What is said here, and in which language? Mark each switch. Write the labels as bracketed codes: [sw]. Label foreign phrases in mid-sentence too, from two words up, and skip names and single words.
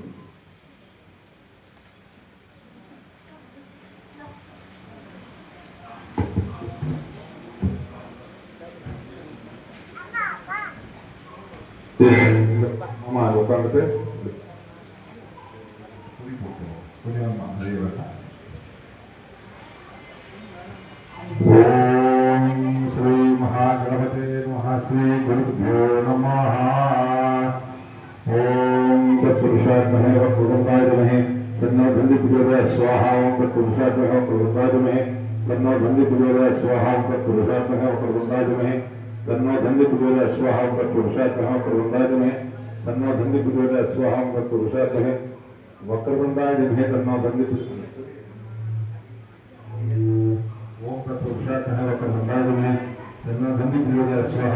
[ta] ஆமா உட்காந்துட்டு [sa] ஓம் ஸ்ரீ மகாகணபதே நமः. ஸ்ரீ குருभ्यो நமः. ஓம் தத்புருஷாத்மனே வக்ரதுண்டாய வித்மஹே தன்னோ தந்தி பிரச்சோதயாத் ஸ்வாஹா. ஓம் தத்புருஷாத்மனே வக்ரதுண்டாய வித்மஹே தன்னோ தந்தி பிரச்சோதயாத் ஸ்வாஹா. ஓம் தத்புருஷாத்மனே வக்ரதுண்டாய வித்மஹே तन्नो धन्य प्रचोदयात् स्वाहा. ओम तत्पुरुषात्मनः वक्रतुण्डाय धीमहि तन्नो धन्य प्रचोदयात् स्वाहा. ओम तत्पुरुषात्मनः वक्रतुण्डाय धीमहि तन्नो धन्य ओम तत्पुरुषात्मनः वक्रतुण्डाय धीमहि तन्नो धन्य प्रचोदयात् स्वाहा.